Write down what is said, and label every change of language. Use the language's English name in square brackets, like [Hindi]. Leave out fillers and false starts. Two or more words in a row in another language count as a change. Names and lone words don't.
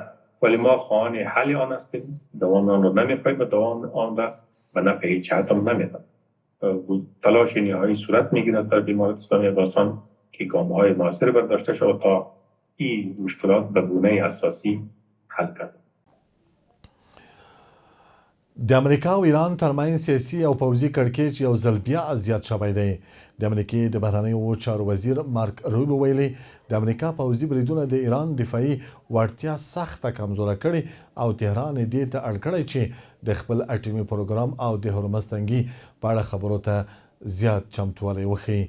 [Persian] ولی ما خواهان حل آن هستیم، دوام آن را نمیخواهیم و دوام آن را به نفع هیچ جهت هم نمیدن. تلاش نهایی صورت میگیره از طرف امارت اسلامی افغانستان که گام‌های موثر برداشته شود تا این مشکلات به گونه اساسی حل کرد. [Pashto] د امریکا او ایران ترمنځ سیاسي او پوځي کړکېچ یو ځل بیا زیات شوی دی. د امریکې د بهرنیو چارو وزیر مارک روبیو ویلي د امریکا پوځي بریدونه د ایران دفاعي وړتیا سخته کمزوره کړې او تهران یې دې ته اړ کړی چې د خپل اټومي پروګرام او د هرمز تنګي په اړه خبرو ته زیات چمتوالی وښیي.